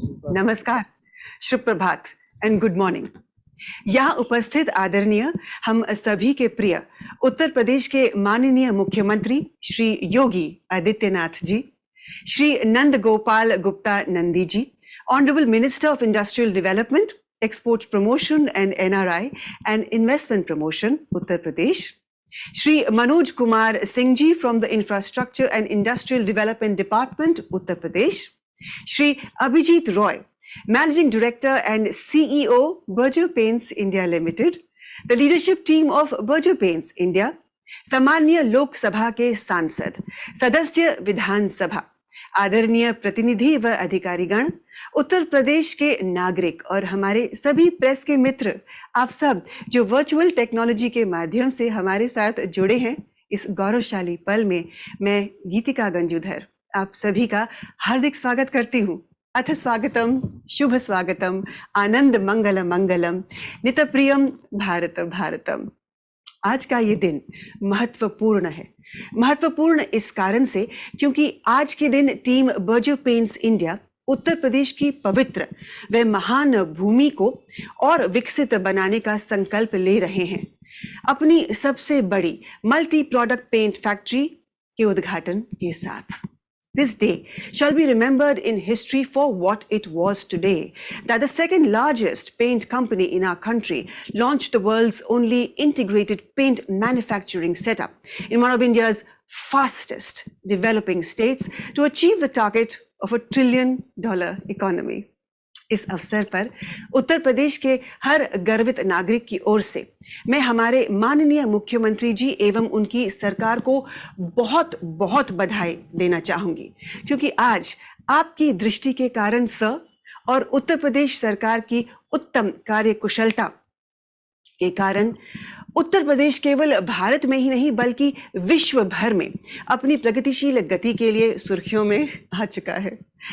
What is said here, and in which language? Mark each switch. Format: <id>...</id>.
<hi>नमस्कार, शुभ प्रभात</hi> <en>And good morning.</en> <hi>यहाँ उपस्थित आदरणीय हम सभी के प्रिय उत्तर प्रदेश के माननीय मुख्यमंत्री Shri Yogi Adityanath ji, Shri Nand Gopal Gupta Nandi ji,</hi> <en>honourable minister of industrial development, export promotion and NRI and investment promotion</en> <hi>Uttar Pradesh, Shri Manoj Kumar Singh ji</hi> <en>from the Infrastructure and Industrial Development Department,</en> <hi>Uttar Pradesh.</hi> <en>Shri Abhijit Roy, Managing Director and CEO, Berger Paints India Limited. The leadership team of Berger Paints India.</en> <hi>सामान्य लोक सभा के सांसद, सदस्य विधान सभा, आदरणीय प्रतिनिधि व अधिकारीगण, उत्तर प्रदेश के नागरिक और हमारे सभी प्रेस के मित्र, आप सब जो वर्चुअल टेक्नोलॉजी के माध्यम से हमारे साथ जुड़े हैं, इस गौरवशाली पल में मैं गीतिका गंजूधर आप सभी का हार्दिक स्वागत करती हूँ।</hi> <sa>अथ स्वागतम, शुभ स्वागतम, आनंद मंगल मंगलम, नितप्रियम भारत भारतम।</sa> <hi>आज का ये दिन महत्वपूर्ण है। महत्वपूर्ण इस कारण से क्योंकि आज के दिन team Berger paints India Uttar Pradesh की पवित्र व महान भूमि को और विकसित बनाने का संकल्प ले रहे हैं, अपनी सबसे बड़ी मल्टी प्रोडक्ट पेंट फैक्ट्री के उद्घाटन के साथ।</hi> <en>This day shall be remembered in history for what it was today, that the second largest paint company in our country launched the world's only integrated paint manufacturing setup in one of India's fastest developing states to achieve the target of $1 trillion economy.</en> <hi>इस अवसर पर उत्तर प्रदेश के हर गर्वित नागरिक की ओर से मैं हमारे माननीय मुख्यमंत्री जी एवं उनकी सरकार को बहुत बहुत बधाई देना चाहूंगी, क्योंकि आज आपकी दृष्टि के कारण और उत्तर प्रदेश सरकार की उत्तम कार्यकुशलता के कारण उत्तर प्रदेश केवल भारत में ही नहीं बल्कि विश्व भर में अपनी प्रगतिशील गति के लिए सुर्खियों में आ चुका है।</hi>